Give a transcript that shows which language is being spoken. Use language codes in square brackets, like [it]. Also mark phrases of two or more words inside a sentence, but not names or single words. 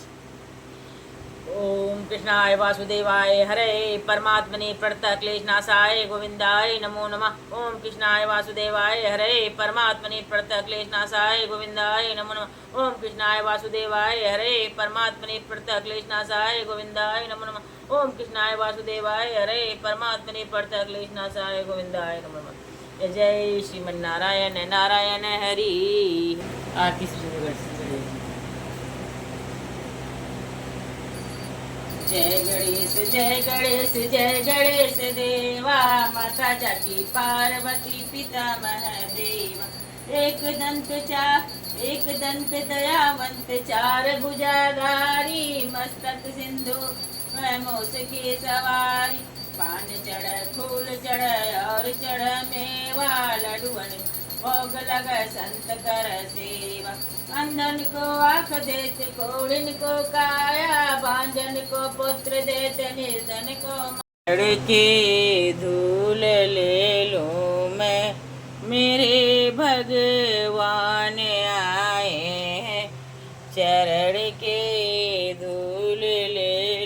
[sa] ओम कृष्णाय वासुदेवाय हरे परमात्मने प्रणतः क्लेशनाशाय गोविंदाय नमो नमः, ओम कृष्णाय वासुदेवाय हरे परमात्मने प्रणतः क्लेशनाशाय गोविंदाय नमो नमः, ओम कृष्णाय वासुदेवाय हरे परमात्मने प्रणतः क्लेशनाशाय गोविंदाय नमो नमः, ओम कृष्णाय वासुदेवाय हरे परमात्मने प्रणतः क्लेशनाशाय गोविंदाय नमो नमः, जय श्रीमन्नारायण नारायण हरि। [hi] आरती जय गणेश जय गणेश जय गणेश देवा, माता जाकी पार्वती पिता महादेवा, एक दंत दयावंत, चार भुजाधारी, मस्तक सिंधु मोस की सवारी, पान चढ़ फूल चढ़ और चढ़ मेवा, लडुअन भोग लग संत कर सेवा, अंधन को आँख देते, कोढ़िन को काया, बांझन को पुत्र देते, निर्धन को मर के धूल ले लूं मैं, मेरे भगवान आए हैं, चरण के धूल ले